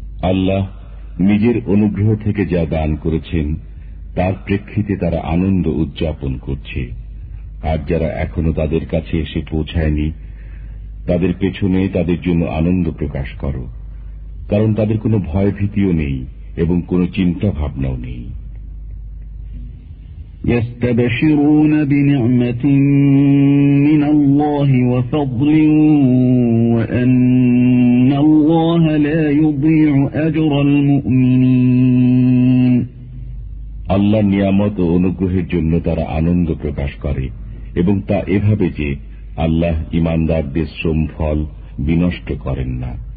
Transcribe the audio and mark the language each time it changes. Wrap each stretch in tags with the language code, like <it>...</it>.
<bn>আল্লাহ নিজের অনুগ্রহ থেকে যা দান করেছেন তার প্রেক্ষিতে তারা আনন্দ উদযাপন করছে। আর যারা এখনো তাদের কাছে এসে পৌঁছায়নি তাদের পেছনে তাদের জন্য আনন্দ প্রকাশ করো, কারণ তাদের কোনো ভয় ভীতিও নেই এবং কোন চিন্তা ভাবনাও নেই।</bn> <ar>يستبشرون بنعمة من الله وفضل وأن الله لا يضيع أجر المؤمنين</ar> <bn>আল্লাহ নিয়ামত ও অনুগ্রহের জন্য তারা আনন্দ প্রকাশ করে এবং তা এভাবে যে আল্লাহ ইমানদারদের শ্রম ফল বিনষ্ট করেন না।</bn>